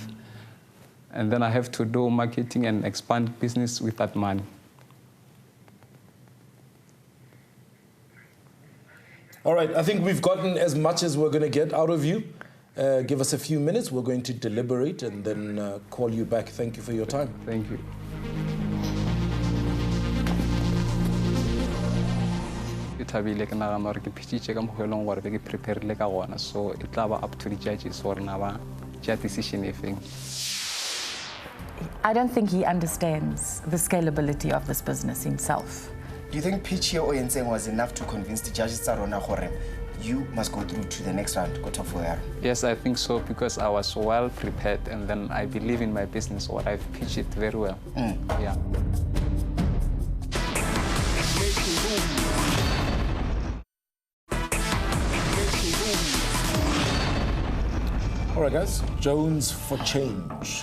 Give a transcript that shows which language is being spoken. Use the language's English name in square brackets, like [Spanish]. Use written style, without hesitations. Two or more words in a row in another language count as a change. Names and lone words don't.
[English] And then I have to do marketing and expand business with that money. All right, I think we've gotten as much as we're going to get out of you. Give us a few minutes. We're going to deliberate and then call you back. Thank you for your time. Thank you. [Northern Sotho] Thabile ke nagana gore ke phitšitše ka mokgwa e leng gore be ke preparile ka gona, so it tla ba [English] up to the judges [Northern Sotho] gore na ba tšea decision e feng. [English] I don't think he understands the scalability of this business himself. Do you think pitch here Oyentseng was enough to convince the judges [Northern Sotho] tsa rona gore [English] you must go through to the next round, go top 4? Yes, I think so, because I was well prepared and then I believe in my business, or I've pitched it very well. Yeah. All right, guys, Jones for change.